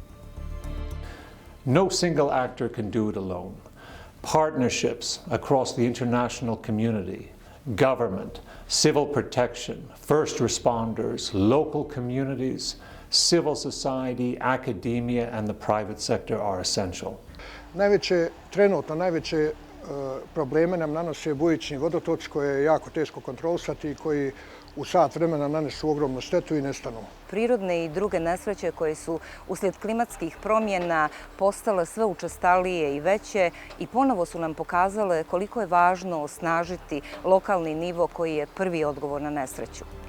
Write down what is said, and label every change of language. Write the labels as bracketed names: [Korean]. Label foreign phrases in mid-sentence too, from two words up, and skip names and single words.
[English] No single actor can do it alone. Partnerships across the international community, government, civil protection, first responders, local communities, civil society, academia, and the private sector are essential. [Bosnian] Trenutno najveće probleme nam nanose bujični vodotoci koje je jako teško kontrolisati i koji u sat vremena nanesu ogromnu štetu i nestanu. Prirodne i druge nesreće koje su uslijed klimatskih promjena postale sve učestalije i veće i ponovo su nam pokazale koliko je važno osnažiti lokalni nivo koji je prvi odgovor na nesreću.